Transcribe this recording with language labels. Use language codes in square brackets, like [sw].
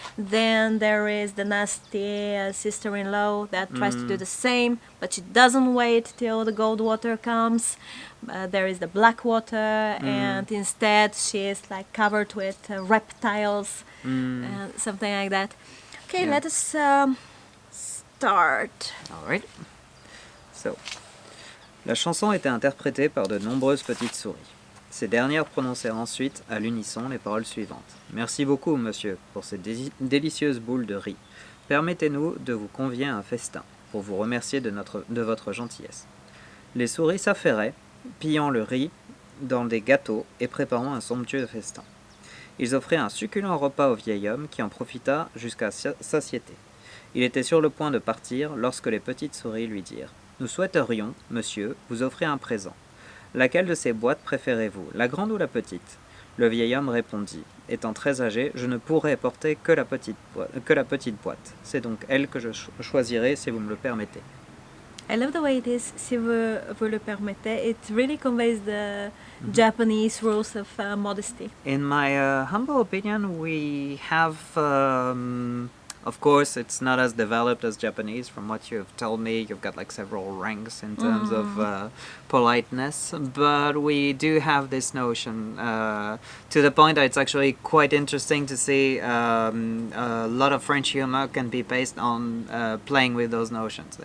[en] Then there is the nasty sister-in-law that tries to do the same, but she doesn't wait till the gold water comes. There is the black water, and instead she is like covered with reptiles and something like that. Okay, Yeah. let us start. All right. [fr] So, la chanson était interprétée par de nombreuses petites souris. Ces dernières prononcèrent ensuite à l'unisson les paroles suivantes. Merci beaucoup, monsieur, pour ces délicieuses boules de riz. Permettez-nous de vous convier à un festin, pour vous remercier de votre gentillesse. Les souris s'affairaient, pillant le riz dans des gâteaux et préparant un somptueux festin. Ils offraient un succulent repas au vieil homme qui en profita jusqu'à satiété. Il était sur le point de partir lorsque les petites souris lui dirent « Nous souhaiterions, monsieur, vous offrir un présent. Laquelle de ces boîtes préférez-vous, la grande ou la petite ?» Le vieil homme répondit « Étant très âgé, je ne pourrai porter que la petite boîte. C'est donc elle que je choisirai si vous me le permettez. » [en] I love the way it is, [fr] si vous le permettez. [en] It really conveys the Japanese rules of modesty. In my humble opinion, we have, of course, it's not as developed as Japanese. From what you've told me, you've got like several ranks in terms of politeness, but we do have this notion to the point that it's actually quite interesting to see a lot of French humor can be based on playing with those notions.